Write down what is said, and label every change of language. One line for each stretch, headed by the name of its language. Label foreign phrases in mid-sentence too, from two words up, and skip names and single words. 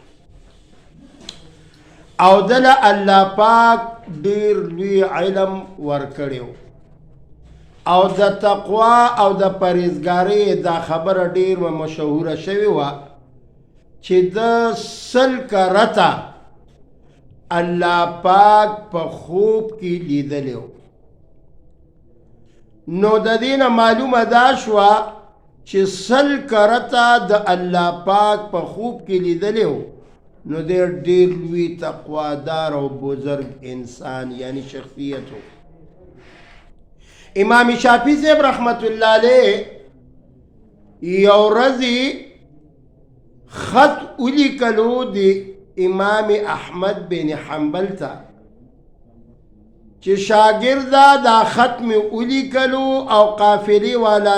Pashto: او دله الله پاک ډیر لوی علم ورکړیو او د تقوا او د پرهیزګارۍ دا خبره ډیر مشهوره شوې وه چې د سل کرته الله پاک په خوب کې لیدلی نو د دې نه معلومه دا شوه چې سل کرته د الله پاک په خوب کې لیدلی نو ډیر لوی تقوادار او بزرگ انسان یعنی شخصیت ہو امام شافعی صاحب
Arabic: رحمت اللہ علیہ
Pashto: یو ورځ خط ولیکلو د امام احمد بن حنبل ته چې شاګرده دا خط مې ولیکلو او قافلې والا